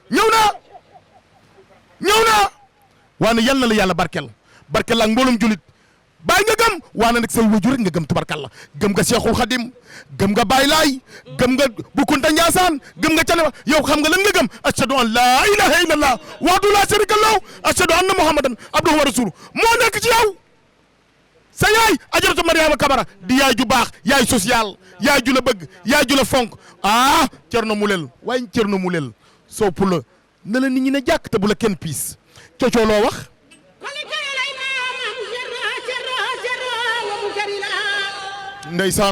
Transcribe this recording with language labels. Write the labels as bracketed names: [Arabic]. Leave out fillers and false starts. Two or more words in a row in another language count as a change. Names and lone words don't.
[Wolof] ñëw naa waane yal na la yàlla barkel ak mboolum julit bàyyi nga gëm waane nag say wajur rek nga gëm tubarkalla gëm nga Cheikhul Khadim gëm nga Baye Laay gëm nga Bukunta Ndiassane gëm nga Canaba yow xam nga lan nga gëm ashhadu [Arabic] أن لا إله إلا الله وحده لا شريك له أشهد أن محمدا عبده ورسوله [Wolof] moo nekk ci yow sa yaay ajaratu Mariama Camara di yaay ju baax yaay social yaay ju la bëgg yaay ju la fonk Thierno Moulel waaye Thierno Moulel sopp la ne la nit ñi ne jàkk te bu la kenn piis coocoo loo wax ndeysaan